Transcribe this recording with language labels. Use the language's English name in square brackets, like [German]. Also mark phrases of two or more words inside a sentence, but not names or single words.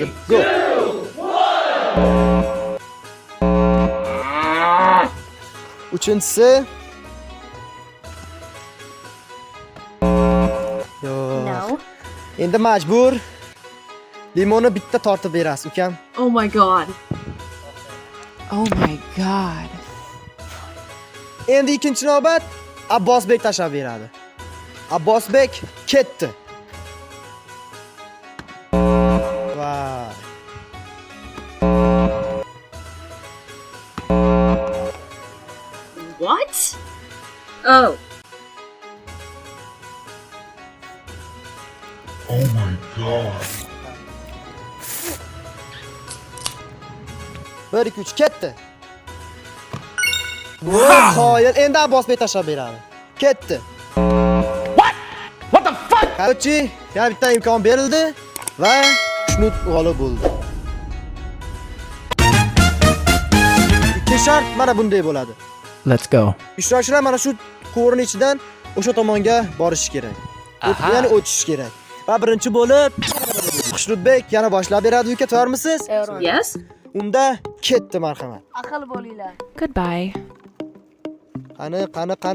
[Uzbek] Go. Uchinchisi No. Endi majbur limonni bitta tortib berasiz, ukam. [English] Oh my god. Oh my god. [Uzbek] Endi ikkinchi navbat Abbosbek tashlab beradi. Abbosbek ketdi. Vay. [English] What? Oh. Oh my god. [Uzbek] 1 2 3 ketdi. Qoyil, endi Abbosbek tashlab beradi. Ketdi. [English] What the fuck? [Uzbek] Qarchi, yana bitta imkon berildi va Xushnud g'olib bo'ldi. Ikkinchi shart mana bunday bo'ladi. [English] Let's go. [Uzbek] Ishtirokchilar mana shu quvurning ichidan o'sha tomonga borishi kerak. Ya'ni o'tish kerak. Va birinchi bo'lib Xushnudbek yana boshlab beradi. Uka, tayyormisiz? Yes? Unda ketdi, marhamat. Aql bo'linglar. Goodbye. Qani.